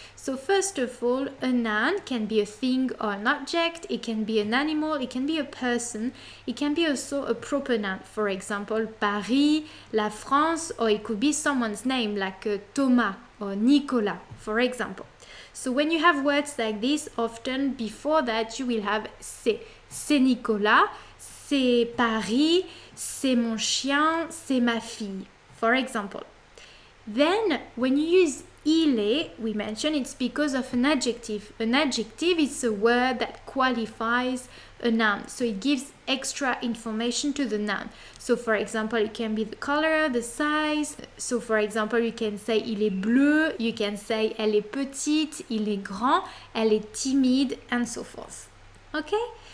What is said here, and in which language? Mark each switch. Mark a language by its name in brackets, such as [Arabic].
[English] So first of all, a noun can be a thing or an object, it can be an animal, it can be a person, it can be also a proper noun. For example, Paris, la France, or it could be someone's name like Thomas or Nicolas, for example. So when you have words like this, often before that you will have c'est. [French] C'est Nicolas, c'est Paris, c'est mon chien, c'est ma fille, [English] for example. Then, when you use il est, we mentioned it's because of an adjective. An adjective is a word that qualifies a noun, so it gives extra information to the noun. So, for example, it can be the color, the size. So, for example, you can say [French] il est bleu, [English] you can say [French] elle est petite, il est grand, elle est timide, [English] and so forth. Okay?